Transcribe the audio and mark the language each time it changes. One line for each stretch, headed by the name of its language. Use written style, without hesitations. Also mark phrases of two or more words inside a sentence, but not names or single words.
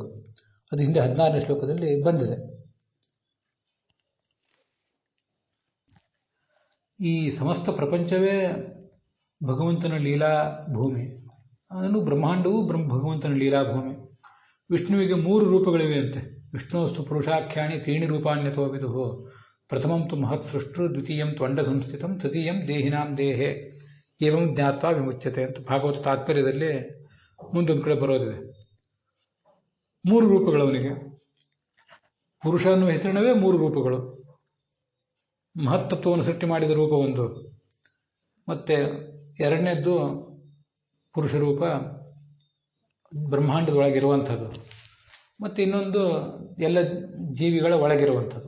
Kannada: ಅದು ಹಿಂದೆ 16ನೇ ಶ್ಲೋಕದಲ್ಲಿ ಬಂದಿದೆ. ಈ ಸಮಸ್ತ ಪ್ರಪಂಚವೇ ಭಗವಂತನ ಲೀಲಾ ಭೂಮಿ. ಅದನ್ನು ಬ್ರಹ್ಮಾಂಡವೂ ಭಗವಂತನ ಲೀಲಾ ಭೂಮಿ. ವಿಷ್ಣುವಿಗೆ 3 ರೂಪಗಳಿವೆ ಅಂತೆ.
Sanskrit: ವಿಷ್ಣುವಸ್ತು ಪುರುಷಾಖ್ಯಾನಿ 3 ರೂಪಾನ್ಯತೋ ವಿದುಃ. ಪ್ರಥಮಂ ತು ಮಹತ್ ಸೃಷ್ಟು, ದ್ವಿತೀಯಂ ತ್ವಂಡ ಸಂಸ್ಥಿತಂ, ತೃತೀಯಂ ದೇಹಿನಾಂ ದೇಹೆ ಏವಂ ಜ್ಞಾತ್ವಾ ವಿಮುಚ್ಯತೆ
Kannada: ಅಂತ ಭಾಗವತ ತಾತ್ಪರ್ಯದಲ್ಲಿ ಮುಂದೊಂದು ಕಡೆ ಬರೋದಿದೆ. 3 ರೂಪಗಳು ಅವನಿಗೆ. ಪುರುಷ ಅನ್ನುವ ಹೆಸರಿನವೇ 3 ರೂಪಗಳು. ಮಹತ್ತತ್ವವನ್ನು ಸೃಷ್ಟಿ ಮಾಡಿದ ರೂಪ ಒಂದು, ಮತ್ತೆ ಎರಡನೇದ್ದು ಪುರುಷ ರೂಪ ಬ್ರಹ್ಮಾಂಡದೊಳಗಿರುವಂಥದ್ದು, ಮತ್ತು ಇನ್ನೊಂದು ಎಲ್ಲ ಜೀವಿಗಳ ಒಳಗಿರುವಂಥದ್ದು.